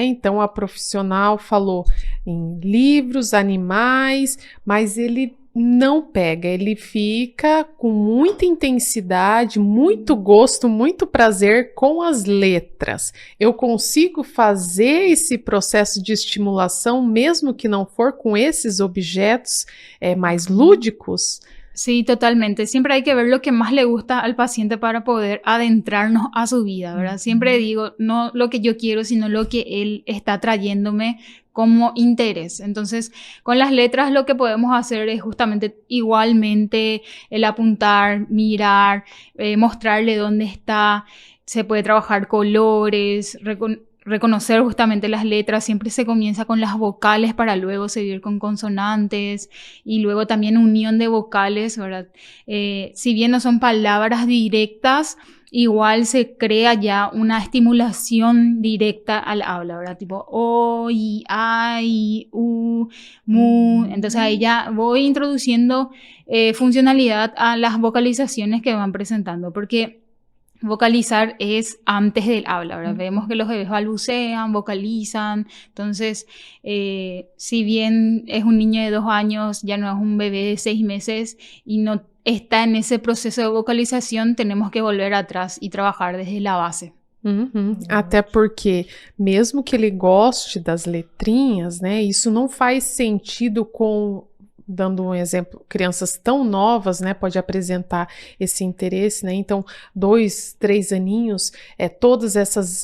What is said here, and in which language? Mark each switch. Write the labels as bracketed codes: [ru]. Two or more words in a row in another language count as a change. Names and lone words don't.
[pt] Então a profissional falou em livros, animais, mas ele não pega, ele fica com muita intensidade, muito gosto, muito prazer com as letras. Eu consigo fazer esse processo de estimulação, mesmo que não for com esses objetos mais lúdicos? [es] Sí, totalmente. Siempre hay que ver lo que más le gusta al paciente para poder adentrarnos a su vida, ¿verdad? Siempre digo, no lo que yo quiero, sino lo que él está trayéndome como interés. Entonces, con las letras lo que podemos hacer es justamente igualmente el apuntar, mirar, mostrarle dónde está. Se puede trabajar colores, reconocer justamente las letras. Siempre se comienza con las vocales para luego seguir con consonantes y luego también unión de vocales, ¿verdad? Si bien no son palabras directas, igual se crea ya una estimulación directa al habla, ¿verdad? Tipo o, i, a, i, u, mu. Entonces ahí ya voy introduciendo funcionalidad a las vocalizaciones que van presentando, porque vocalizar es antes del habla, ¿verdad? Vemos que los bebés balbucean, vocalizan. Entonces, si bien es un niño de 2 años, ya no es un bebé de 6 meses y no está en [pt] esse processo de vocalização, temos que volver atrás e trabalhar desde a base. Até porque, mesmo que ele goste das letrinhas, né, isso não faz sentido com, dando um exemplo, crianças tão novas, né, pode apresentar esse interesse, né, então 2, 3 aninhos, todas essas